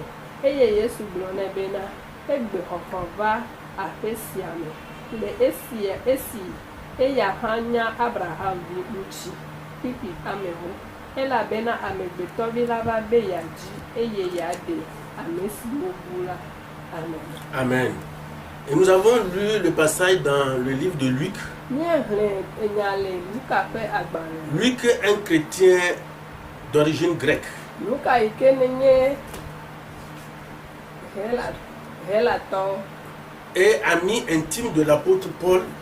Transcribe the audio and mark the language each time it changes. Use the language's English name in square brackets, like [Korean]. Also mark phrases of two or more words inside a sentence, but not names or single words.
[Ewe] Eye Yesu gblɔ nɛ bena egbe xɔxɔ va aƒe sia me le esi eya hã nya Abraham vi ŋuti pipi amewo, elabena amegbetɔvi la va be yeadzi eye yeaɖe ame siwo bu la. Amen. Amen. [French] Et nous avons lu le passage dans le livre de Luc. Luc est un chrétien d'origine grecque. Et ami intime de l'apôtre Paul.